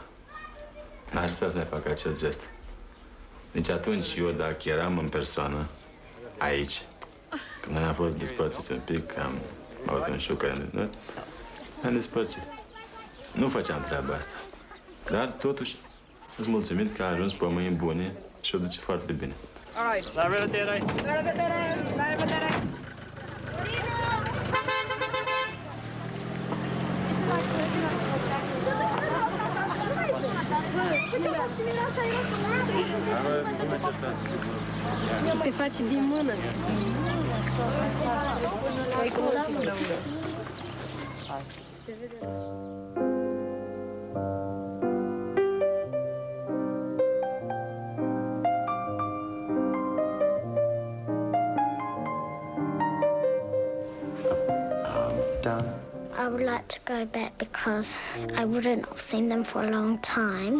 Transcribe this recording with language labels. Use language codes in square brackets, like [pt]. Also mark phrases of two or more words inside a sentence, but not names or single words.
[ro] N-aș vrea să mai fac acest gest. Nici atunci eu, dacă eram în persoană, aici, când noi am fost despărțiți un pic, am avut un șoc, ne-am despărțit. Nu făceam treaba asta. Dar, totuși, sunt mulțumit că a ajuns pe mâini bune și o duce foarte bine. [en] All right. [ro] La revedere! La revedere! La revedere! Te faci din mână. Păi cum la mână? Se vede. [en] I would like to go back because I wouldn't have seen them for a long time.